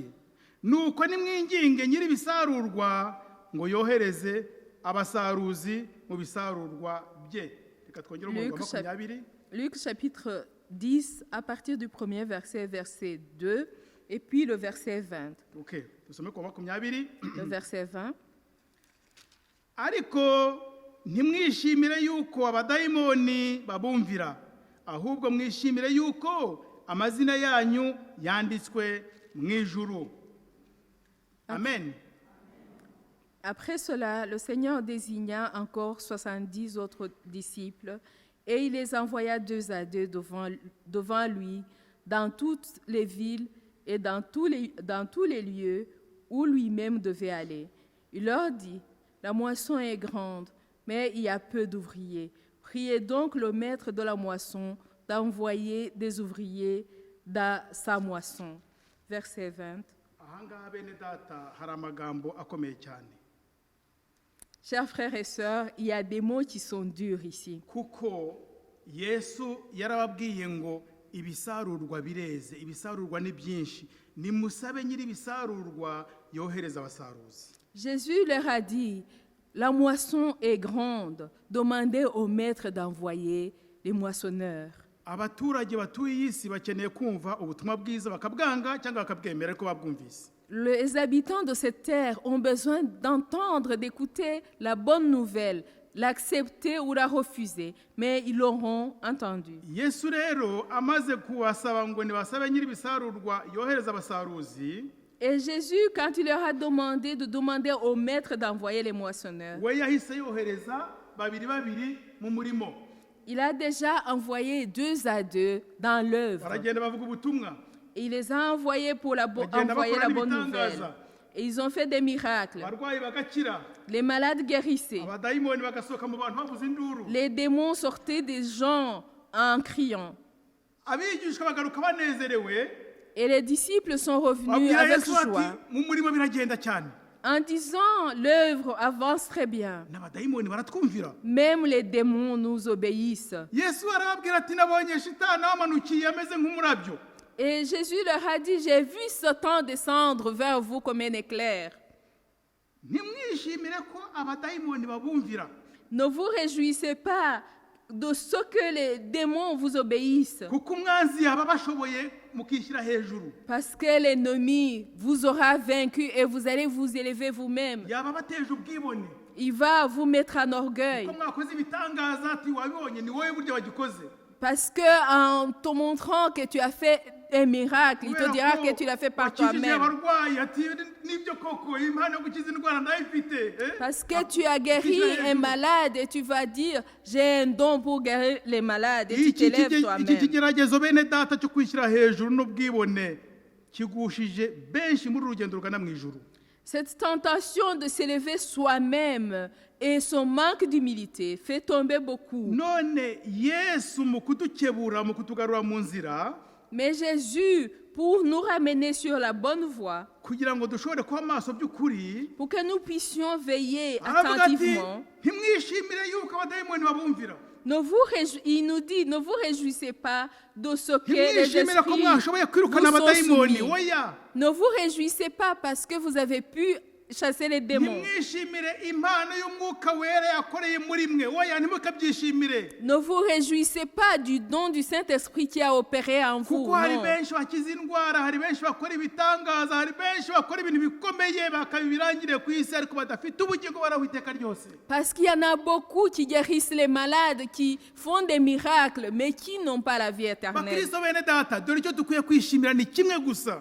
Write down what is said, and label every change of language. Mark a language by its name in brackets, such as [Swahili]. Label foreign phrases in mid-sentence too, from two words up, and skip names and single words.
[Kinyarwanda] Nuko nimwinginge nyiri ibisarurwa ngo yohereze abasaruzi mu bisarurwa bye. Reka twongere umurongo wa 20. [French] Luc chapitre 10, à partir du premier verset, verset 2, et puis le verset 20. [Kinyarwanda] Okay, dusome ku 20. [French] Le verset 20. [Kinyarwanda] Ariko ntimwishimire yuko abadayimoni babumvira, ahubwo mwishimire yuko amazina yanyu yanditswe mu ijuru. Amen. [French] Après cela, le Seigneur désigna encore 70 autres disciples et il les envoya 2 à 2 devant lui dans toutes les villes et dans tous les lieux où lui-même devait aller. Il leur dit, la moisson est grande, mais il y a peu d'ouvriers. Priez donc le maître de la moisson d'envoyer des ouvriers dans sa moisson. Verset 20. [Kinyarwanda] Ahangaha bene data hari amagambo akomeye cyane. [French] Chers frères et sœurs, il y a des mots qui sont durs ici. [Kinyarwanda] Kuko Yesu yarababwiye ngo ibisarurwa bireze, ibisarurwa ni byinshi. Nimusabe nyiri ibisarurwa yohereza abasaruzi. [French] Jésus leur a dit, la moisson est grande, demandez au maître d'envoyer les moissonneurs. [Kinyarwanda] Abaturage batuye iyi si bakeneye kumva ubutumwa bwiza bakabwanga cyangwa bakabwemera ko babwumvise. [French] Les habitants de cette terre ont besoin d'entendre, d'écouter la bonne nouvelle, l'accepter ou la refuser, mais ils l'auront entendu. [Kinyarwanda] Yesu rero amaze kubasaba ngo nibasabe nyiri bisarurwa yohereza abasaruzi. [French] Et Jésus, quand il leur a demandé de demander au maître d'envoyer les moissonneurs, [Kinyarwanda] we yahise yohereza babiri mu murimo. [French] il a déjà envoyé 2 à 2 dans l'œuvre. [Kinyarwanda] Baragenda bavuga ubutumwa. [French] Et il les a envoyés pour envoyer la bonne nouvelle. Et ils ont fait des miracles. [Kinyarwanda] Abarwayi bagakira. [French] Les malades guérissaient. [Kinyarwanda] Abadayimoni bagasohoka mu bantu bavuza induru. [French] Les démons sortaient des gens en criant. [Kinyarwanda] Abigishwa bagaruka banezerewe. [French] Et les disciples sont revenus avec joie [Kinyarwanda] mu murimo biragenda cyane. [French] en disant l'œuvre avance très bien. [Kinyarwanda] N'abadayimoni baratwumvira. [French] Même les démons nous obéissent. [Kinyarwanda] Yesu arababwira ati nabonye shitani amanukiye ameze nk'umurabyo. [French] Et Jésus leur a dit, j'ai vu Satan descendre vers vous comme un éclair. [Kinyarwanda] Ntimwishimire ko abadayimoni babumvira. [French] Ne vous réjouissez pas de ce que les démons vous obéissent. [Kinyarwanda] kuko umwanzi yaba bashoboye mukishyira hejuru, [French] Parce que l'ennemi vous aura vaincu et vous allez vous élever vous-même. [Kinyarwanda] yaba bateje ubwibone, [French] Il va vous mettre en orgueil. [Kinyarwanda] ko mwakoze ibitangaza ati wabibonye ni wowe burya wagikoze, [French] Parce qu'en te montrant que tu as fait un miracle, il te dira que tu l'as fait par [Kinyarwanda] wakijije [French] toi-même. [Kinyarwanda] abarwayi ati nibyo koko impano yo gukiza indwara ndayifite. [French] Parce que tu as guéri un malade et tu vas dire, j'ai un don pour guérir les malades et tu [Kinyarwanda] iki [French] t'élèves toi-même. [Kinyarwanda] kigeragezo bene data cyo kwishyira hejuru n'ubwibone kigushije benshi muri rugendo rugana mu ijuru. [French] Cette tentation de s'élever soi-même et son manque d'humilité fait tomber beaucoup. [Kinyarwanda] none Yesu mu kudukebura mu kutugarura mu nzira [French] Mais Jésus, pour nous ramener sur la bonne voie, [Kinyarwanda] kugira ngo dushobore kuba amaso by'ukuri, [French] pour que nous puissions veiller [Kinyarwanda] aravuga ati [French] attentivement, [Kinyarwanda] ntimwishimire yuko abadayimoni babumvira, [French] il nous dit, ne vous réjouissez pas de ce que les [Kinyarwanda] ntimwishimire ko [French] esprits [Kinyarwanda] mwashoboye kwirukana [French] vous sont [Kinyarwanda] abadayimoni, [French] soumis. [Kinyarwanda] oya, [French] Ne vous réjouissez pas parce que vous avez pu chasser les démons. [Kinyarwanda] ntimwishimire impano y'umwuka wera yakoreye muri mwe, oya, ntimukabyishimire, [French] Ne vous réjouissez pas du don du Saint-Esprit qui a opéré en vous. [Kinyarwanda] kuko hari [French] Non. [Kinyarwanda] benshi bakiza indwara, hari benshi bakora ibitangaza, hari benshi bakora ibintu bikomeye bakabibirangire ku isi ariko badafite ubugingo baraho iteka ryose. [French] Parce qu'il y en a beaucoup qui guérissent les malades, qui font des miracles, mais qui n'ont pas la vie éternelle. [Kinyarwanda] Bakristo bene data, dore icyo dukwiye kwishimira ni kimwe gusa,